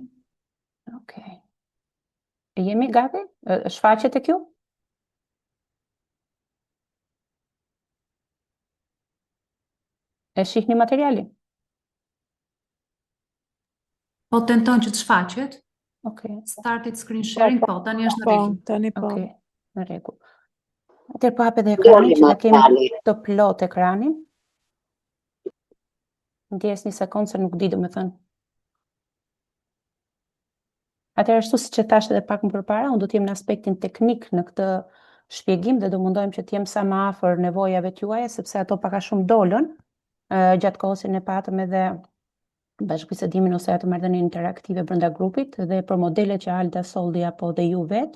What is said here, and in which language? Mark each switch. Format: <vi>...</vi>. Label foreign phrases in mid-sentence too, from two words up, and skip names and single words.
<sq>Okej. Jemi gati? Shfaqet e kjo? E shihni materiali? Po, tenton që të shfaqet. Okej.</sq> <en>Started screen sharing,</en> <sq>po, tani është në rregull. Tani po. Okej, në rregull. Atëherë po hapet edhe ekranin që ta kemi të plot ekranin. Ndjes një sekond se nuk di domethënë. Atëherë ashtu siç e thash edhe pak më përpara, unë do të jem në aspektin teknik në këtë shpjegim dhe do mundohem që të jem sa më afër nevojave tuaja sepse ato pak a shumë dolën gjatë kohës që ne patëm edhe bashkëbisedimin ose atë marrëdhënien interaktive brenda grupit dhe për modelet që Alda solli apo dhe ju vetë.</sq>